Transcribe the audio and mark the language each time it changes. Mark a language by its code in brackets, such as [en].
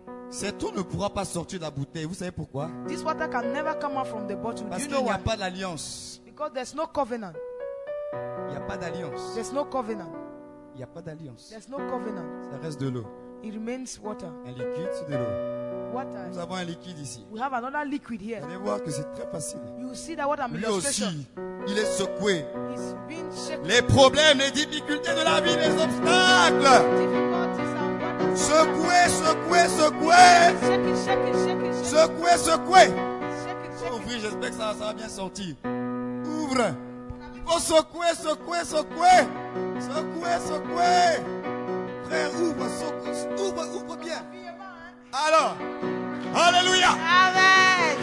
[fr] Cette eau ne pourra pas sortir de la bouteille. Vous savez pourquoi? [en] This water can never come out from the bottle. Do [fr] Parce [en] you [fr] qu'il [en] know [fr] n'y a [en] why? [fr] pas d'alliance. [en] Because there's no covenant. [fr] Il n'y a pas d'alliance. [en] There's no covenant. [fr] Il n'y a pas d'alliance. [en] There's no covenant. [fr] Ça reste de l'eau. [en] It remains water. [fr] Un liquide, c'est de l'eau. [en] Water. [fr] Nous avons un liquide ici. [en] We have another liquid here. [fr] Vous allez voir que c'est très facile. [en] You will see that what I'm [fr] Lui [en] illustration. [fr] aussi, il est secoué. [en] He's being shaken. [fr] Les problèmes, les difficultés de la vie, les obstacles. [en] Difficulties and wonders. [fr] Secoué, secoué, secoué. [en] Shaking, shaking, shaking, shaking. [fr] Secoué, secoué. [en] Shaking, shaking. [fr] Ouvrir, j'espère que ça va bien sortir. Ouvre. Il faut secouer, secouer, secouer. Secouer, secouer. Frère, ouvre, secouer, ouvre bien. Alors, alléluia. Amen.